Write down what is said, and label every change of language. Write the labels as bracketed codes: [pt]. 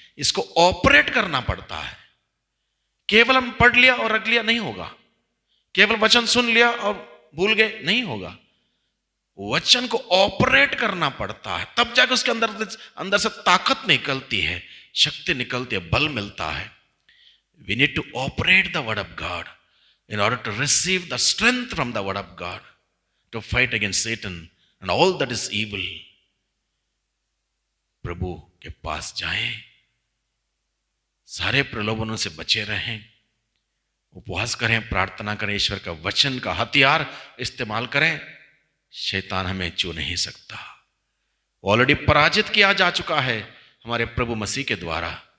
[hi] इसको ऑपरेट करना पड़ता है। केवल हम पढ़ लिया और रख लिया नहीं होगा, केवल वचन सुन लिया और भूल गए नहीं होगा। वचन को ऑपरेट करना पड़ता है, तब जाकर उसके अंदर से ताकत निकलती है, शक्ति निकलती है, बल मिलता है। [en] We need to operate the word of God in order to receive the strength from the word of God to fight against Satan and all that is evil. [hi] प्रभु के पास जाएं, सारे प्रलोभनों से बचे रहें, उपवास करें, प्रार्थना करें, ईश्वर का वचन का हथियार इस्तेमाल करें। शैतान हमें छू नहीं सकता, ऑलरेडी पराजित किया जा चुका है हमारे प्रभु मसीह के द्वारा।